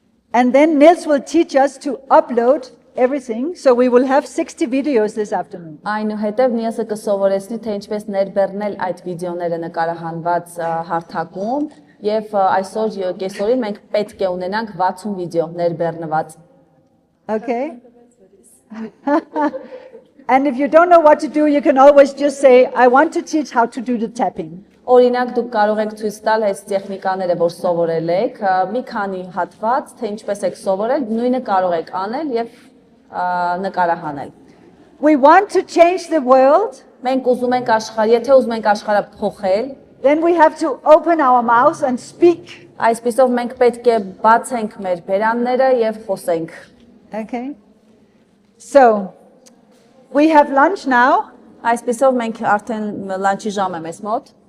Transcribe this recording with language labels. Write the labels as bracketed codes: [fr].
[en] And then Nils will teach us to upload everything. So we will have 60 videos this afternoon. [hy] այնուհետև Նիասը կսովորեցնի, թե ինչպես ներբեռնել այդ վիդեոները նկարահանված հարթակում եւ այսօր կեսօրին մենք պետք է ունենանք 60 վիդեո ներբեռնված։ [en] Okay? And if you don't know what to do, you can always just say, I want to teach how to do the tapping. [hy] Օրինակ դուք կարող եք ցույց տալ այս տեխնիկաները, որ սովորել եք, մի քանի հատված, թե ինչպես եք սովորել, նույնը կարող եք անել եւ նկարահանել։ [en] We want to change the world, [hy] Մենք ուզում ենք աշխարհ, եթե ուզում ենք աշխարհը փոխել, [en] then we have to open our mouths and speak. [hy] այսպիսով մենք պետք է բացենք մեր բերանները եւ խոսենք։ [en] Okay? So, we have lunch now, [hy] Այսպիսով մենք արդեն լանչի ժամ է մեզ մոտ,